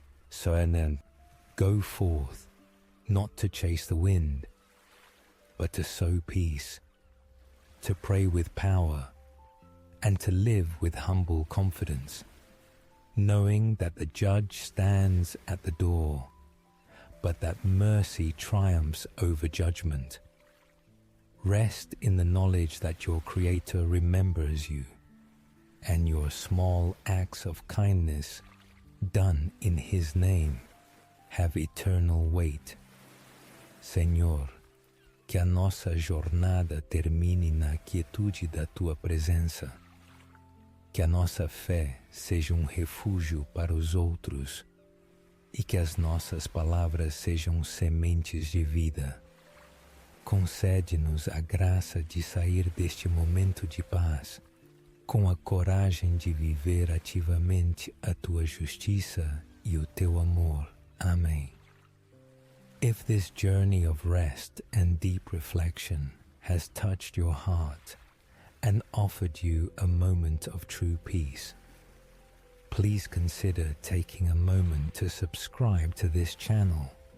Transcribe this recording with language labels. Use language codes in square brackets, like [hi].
[en] So then, go forth, not to chase the wind, but to sow peace, to pray with power, and to live with humble confidence, knowing that the judge stands at the door, but that mercy triumphs over judgment. Rest in the knowledge that your Creator remembers you, and your small acts of kindness done in His name have eternal weight. [pt] Senhor, que a nossa jornada termine na quietude da Tua presença, que a nossa fé seja refúgio para os outros e que as nossas palavras sejam sementes de vida. Concede-nos a graça de sair deste momento de paz com a coragem de viver ativamente a Tua justiça e o Teu amor. Amém. [en] If this journey of rest and deep reflection has touched your heart and offered you a moment of true peace, please consider taking a moment to subscribe to this channel.